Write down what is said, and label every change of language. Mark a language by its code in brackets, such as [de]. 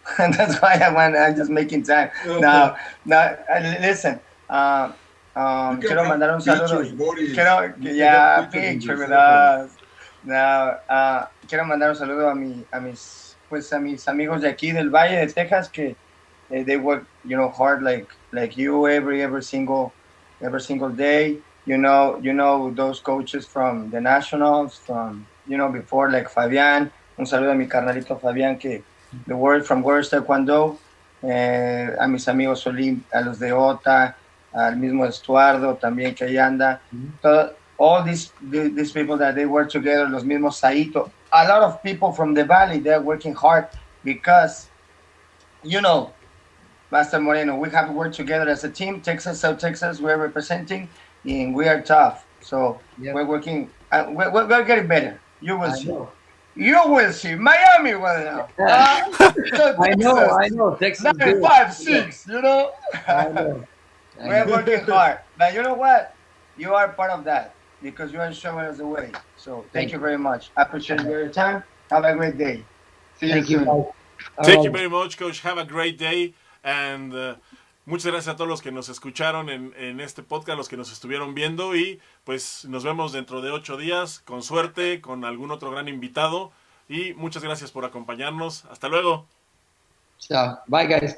[en] That's why I'm just making time. Now, listen. [es] Quiero mandar un saludo. [en] Yeah, picture with us. Now, [es] quiero mandar un saludo a mis amigos de aquí del Valle de Texas que [en] they work, hard like you every single day. You know those coaches from the nationals, from before, like Fabián. [es] Un saludo a mi carnalito Fabián que [en] the word from Trashkwondo, [es] a mis amigos a los de OTA, al mismo Estuardo también que ahí anda. [en] All these people that they work together, [es] los mismos [en] Saito, a lot of people from the valley, they're working hard because, Master Moreno, we have worked together as a team. Texas, South Texas, we're representing, and we are tough. So we're working, we're getting better. You will see. You will see. Miami will know. I know. Texas 95-6, I know. We're working hard. But you know what? You are part of that because you are showing us the way. So thank you very much. I appreciate your time. Have a great day. See you soon. Thank you very much, Coach. Have a great day. [es] And muchas gracias a todos los que nos escucharon en este podcast, los que nos estuvieron viendo. Y pues nos vemos dentro de 8 días, con suerte, con algún otro gran invitado. Y muchas gracias por acompañarnos. Hasta luego. [en] Chao. Bye, guys.